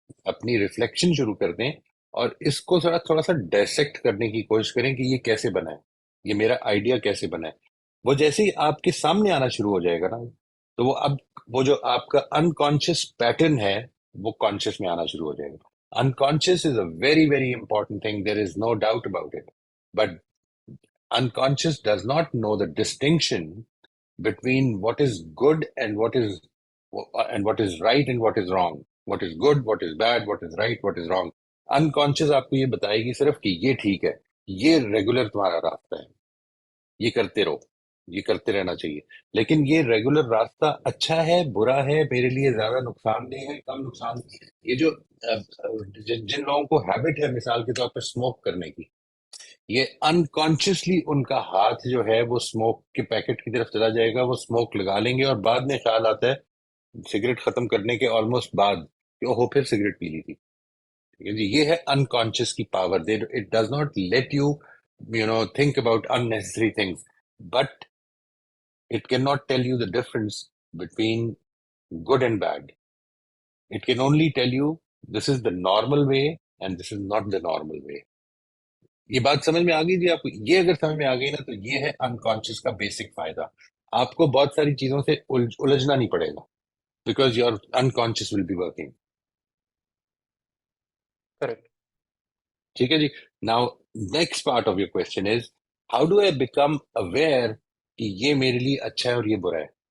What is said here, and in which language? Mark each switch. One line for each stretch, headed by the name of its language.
Hindi: अपनी रिफ्लेक्शन शुरू कर दें और इसको थोड़ा सा डायसेक्ट करने की कोशिश करें कि ये कैसे बना है, ये मेरा आइडिया कैसे बना है. वो जैसे ही आपके सामने आना शुरू हो जाएगा ना, तो वो जो आपका अनकॉन्शियस पैटर्न है वो कॉन्शियस में आना शुरू हो जाएगा.
English: Unconscious is a very very important thing, there is no doubt about it. But unconscious does not know the distinction between what is good and what is right and what is wrong, what is good, what is bad, what is right, what is wrong.
Hindi: Unconscious आपको ये बताएगी सिर्फ कि ये ठीक है, ये regular तुम्हारा रास्ता है, ये करते रहो, ये करते रहना चाहिए. लेकिन ये रेगुलर रास्ता अच्छा है, बुरा है, मेरे लिए ज्यादा नुकसानदेह है, कम नुकसान. ये जो जिन लोगों को हैबिट है मिसाल के तौर पर स्मोक करने की, ये अनकॉन्शियसली उनका हाथ जो है वो स्मोक के पैकेट की तरफ चला जाएगा, वो स्मोक लगा लेंगे और बाद में ख्याल आता है सिगरेट खत्म करने के ऑलमोस्ट बाद कि ओहो फिर सिगरेट पी ली थी. ठीक है जी, ये है अनकॉन्शियस की power.
English: It does not let you think about unnecessary things, but it cannot tell you the difference between good and bad. It can only tell you this is the normal way and this is not the normal way.
Hindi: ये बात समझ में आ गई जी आपको? ये अगर समझ में आ गई ना, तो ये है अनकॉन्शियस का बेसिक फायदा. आपको बहुत सारी चीजों से उलझना नहीं पड़ेगा,
English: Because your unconscious will be working. Correct.
Hindi: ठीक है जी.
English: now next part of your question is how do I become aware
Hindi: कि ये मेरे लिए अच्छा है और ये बुरा है?